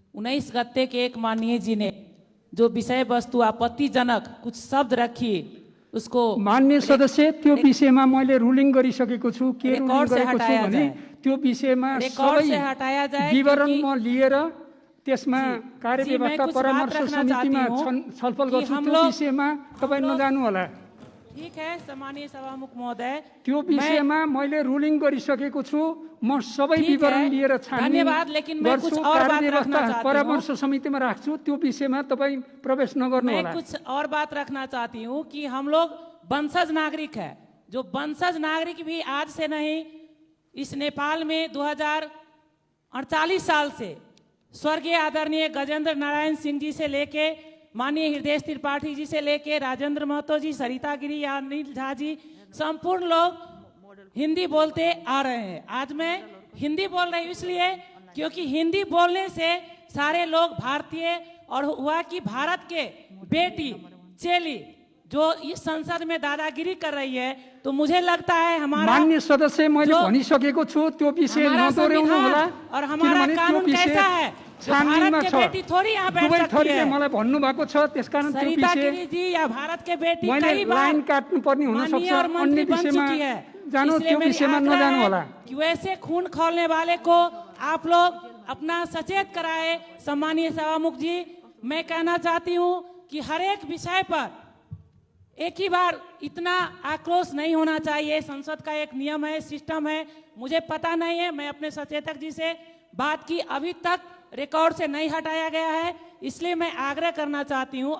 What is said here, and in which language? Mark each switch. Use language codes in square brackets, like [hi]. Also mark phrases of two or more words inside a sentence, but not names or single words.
[hi] 19 गते के एक माननीय जी ने जो विषय वस्तु आपत्तिजनक कुछ शब्द रखी उसको [ne] मान्य सदस्य त्यो विषयमा मैले रुलिङ गरिसकेको छु के रुलिङ गरेको छु भने त्यो विषयमा सबै विवरण म लिएर त्यसमा कार्यव्यवस्था परामर्श समितिमा छलफल गर्छु त्यो विषयमा तपाई नजानु होला। [hi] ठीक है सम्मानीय सभामुख महोदय, [ne] त्यो विषयमा मैले रुलिङ गरिसकेको छु, म सबै विवरण लिएर छानबिन गर्छु, कार्यव्यवस्था परामर्श समितिमा राख्छु, त्यो विषयमा तपाई प्रवेश नगर्नु होला। [hi] मैं कुछ और बात रखना चाहती हूँ कि हम लोग वंशज नागरिक है, जो वंशज नागरिक भी आज से नहीं, इस नेपाल में 2048 साल से स्वर्गीय आदरणीय गजेंद्र नारायण सिंह जी से लेके माननीय हृदय त्रिपाठी जी से लेके राजेंद्र महतो जी, सरिता गिरी या अनिल झा जी, संपूर्ण लोग हिंदी बोलते आ रहे हैं। आज मैं हिंदी बोल रही हूँ इसलिए क्योंकि हिंदी बोलने से सारे लोग भारतीय, और हुआ कि भारत के बेटी चेली जो इस संसद में दादागिरी कर रही है, तो मुझे लगता है हमारा [ne] माननीय सदस्य मैले भनिसकेको छु त्यो विषय नदोहोर्याउनु होला। [hi] और हमारा कानून कैसा है, भारत के बेटी थोड़ी यहाँ बैठ सकती है। [ne] मलाई भन्नु भएको छ, त्यसकारण त्यो [hi] सरिता [ne] विषय [hi] गिरी जी या भारत के बेटी [ne] मैले [hi] कई बार [ne] लाइन काट्नु पर्ने हुन सक्छ, [hi] और मंत्री अन्य बन [ne] विषयमा [hi] चुकी है। [ne] जानु, [hi] इसलिए [ne] त्यो [hi] मेरी [ne] विषयमा [hi] आग्रह [ne] नजानु [hi] है [ne] होला। [hi] कि वैसे खून खौलने वाले को आप लोग अपना सचेत कराए। सम्मानीय सभामुख जी, मैं कहना चाहती हूँ कि हर एक विषय पर एक ही बार इतना आक्रोश नहीं होना चाहिए। संसद का एक नियम है, सिस्टम है, मुझे पता नहीं है, मैं अपने सचेतक जी से बात की, अभी तक रिकॉर्ड से नहीं हटाया गया है, इसलिए मैं आग्रह करना चाहती हूं।